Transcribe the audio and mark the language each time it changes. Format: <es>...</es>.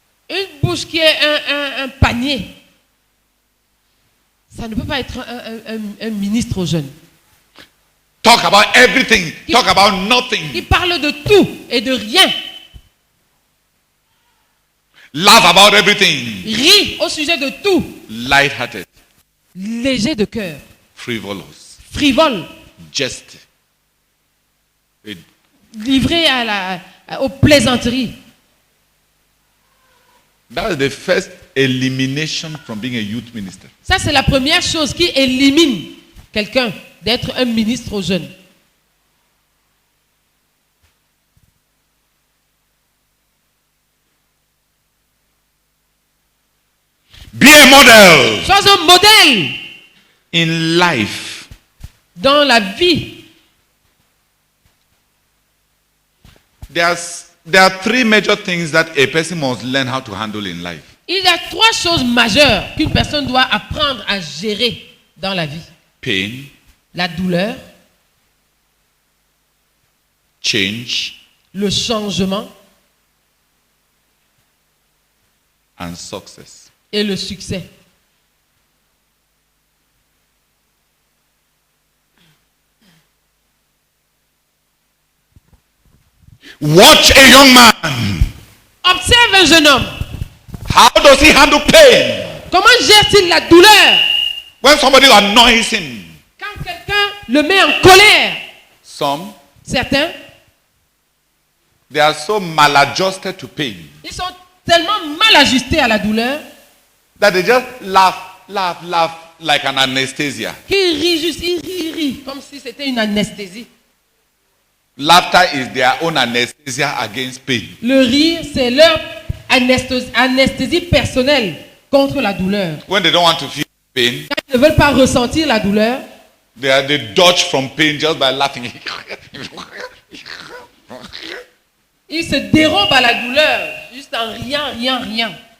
<fr>Une bouche qui est un panier. Ça ne peut pas être un ministre aux jeunes.</fr> <en>Talk about everything, talk about nothing.</en> <fr>Il parle de tout et de rien.</fr> <en>Laugh about everything.</en> <fr>Rit au sujet de tout.</fr> <en>Light-hearted,</en> <fr>Léger de cœur.</fr> <en>frivolous,</en> <fr>Frivole.</fr> <en>jest.</en> <fr>Livré aux plaisanteries.</fr> <en>That is the first elimination from being a youth minister.</en> <fr>Ça, c'est la première chose qui élimine quelqu'un d'être un ministre aux jeunes.</fr> <en>Be a model</en> <fr>Sois un modèle</fr> <en>in life.</en> <fr>dans la vie.</fr> <en>There are three major things that a person must learn how to handle in life.</en> <fr>Il y a trois choses majeures qu'une personne doit apprendre à gérer dans la vie.</fr> <en>Pain,</en> <fr>La douleur,</fr> <en>change,</en> <fr>le changement</fr> <en>and success.</en> <fr>et le succès.</fr> <en>Watch a young man.</en> <fr>Observe un jeune homme.</fr> <en>How does he handle pain?</en> <fr>Comment gère-t-il la douleur</fr> <en>When somebody annoys him.</en> <fr>quand quelqu'un le met en colère?</fr> <en>Some,</en> <fr>Certains,</fr> <en>they are so maladjusted to pain</en> <fr>ils sont tellement mal ajustés à la douleur</fr> <en>that they just laugh like an anesthesia.</en> <fr>qu'ils rient juste, ils rient, comme si c'était une anesthésie.</fr> <en>Laughter is their own anesthesia against pain.</en> <fr>Le rire, c'est leur anesthésie personnelle contre la douleur.</fr> <en>When they don't want to feel pain,</en> <fr>Quand ils ne veulent pas ressentir la douleur,</fr> <en>they dodge from pain just by laughing.</en> <fr>ils se dérobent à la douleur juste en riant.</fr>